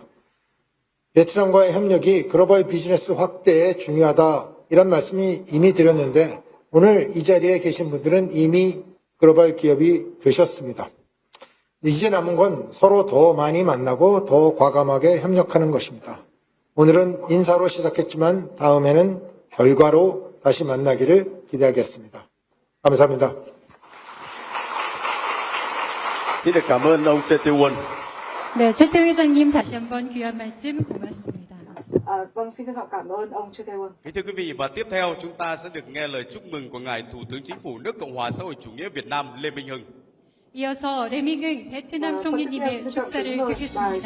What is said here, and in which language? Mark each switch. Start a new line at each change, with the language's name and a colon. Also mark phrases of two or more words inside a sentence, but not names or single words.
Korean: 베트남과의 협력이 글로벌 비즈니스 확대에 중요하다 이런 말씀이 이미 드렸는데 오늘 이 자리에 계신 분들은 이미 글로벌 기업이 되셨습니다. 이제 남은 건 서로 더 많이 만나고 더 과감하게 협력하는 것입니다. 오늘은 인사로 시작했지만 다음에는 결과로 다시 만나기를 기대하겠습니다. 감사합니다.
Vietnamese: Xin được cảm ơn ông Chê Tiêu Uân.
Korean: 네, 최태우 회장님 다시 한번 귀한 말씀 고맙습니다.
Vietnamese: Vâng, xin trân trọng cảm ơn ông Chê Tiêu Uân. Kính thưa quý vị, và tiếp theo chúng ta sẽ được nghe lời chúc mừng của ngài Thủ tướng Chính phủ nước Cộng hòa xã hội chủ nghĩa Việt Nam Lê Minh Hưng.
Korean: 이어서 레밍은 베트남 총리님의 축사를 듣겠습니다.